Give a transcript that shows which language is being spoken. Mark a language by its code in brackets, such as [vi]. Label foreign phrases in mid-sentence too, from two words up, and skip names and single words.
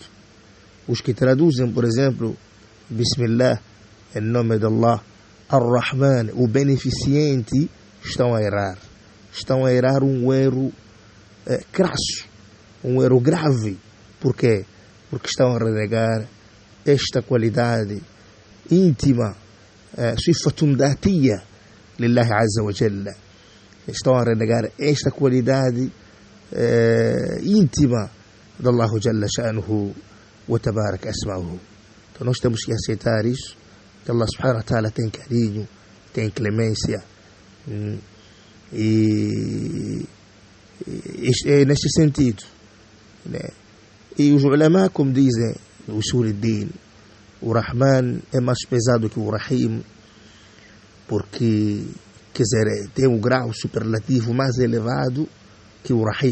[pt] Os que traduzem, por exemplo, Bismillah, em nome de Allah, Ar-Rahman, o beneficente, estão a errar. Estão a errar um erro crasso, um erro grave. Por quê? Porque estão a renegar esta qualidade íntima, [ar] صفة ذاتية لله عز وجل. [pt] Estão a renegar esta qualidade íntima de Allah [ar] جل شأنه وتبارك أسماؤه. [pt] Então nós temos que aceitar isso, que Allah [ar] سبحانه وتعالى [pt] tem carinho, tem clemência, e é neste sentido, né? E os ulama, como dizem o Usul-Din, o Rahman é mais pesado que o Rahim, porque, quer dizer, tem um grau superlativo mais elevado que o Rahim.